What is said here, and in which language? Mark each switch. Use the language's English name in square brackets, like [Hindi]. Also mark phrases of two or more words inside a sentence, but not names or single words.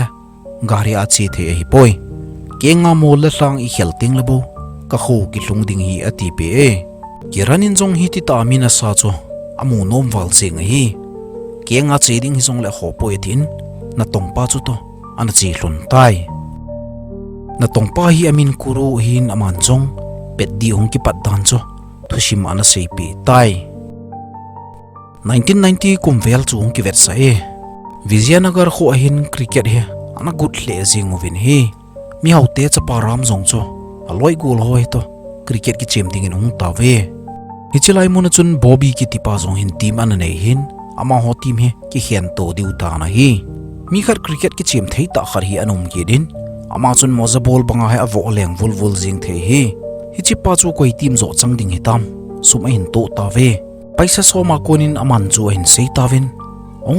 [Thado Chin] gari a chi the hi poi kenga mol la sang I khel ting labo ka khu ki lung ding hi ati pe kiranin zong hi ti ta mi na sa chu amu nom wal sing hi kenga che ding hi zong le ho poi tin na tong pa chu to ana chi hlun tai na tong pa hi amin kuru hin aman chong pet di hong ki pat dan cho thusim ana sei pe tai 1990 kumvel chu hong ki vet sa Vijayanagar kho ahin cricket he ana gut hle jing ovin he mi haute cha param jong cho aloi gol hoi to cricket ki chem ding in hong tawe hichilai mun chun Bobby ki tipa jong hin team ana nei hin ama ho team he ki hian to diu ta na hi mi khat cricket ki chim thei ta khar hi anum ki din ama chun moza ball banga hai avo leng vul jing thei hi hichi pa chu koi team zo chang ding hitam sum hin to ta ve paisa soma konin aman chu hin sei ta win ong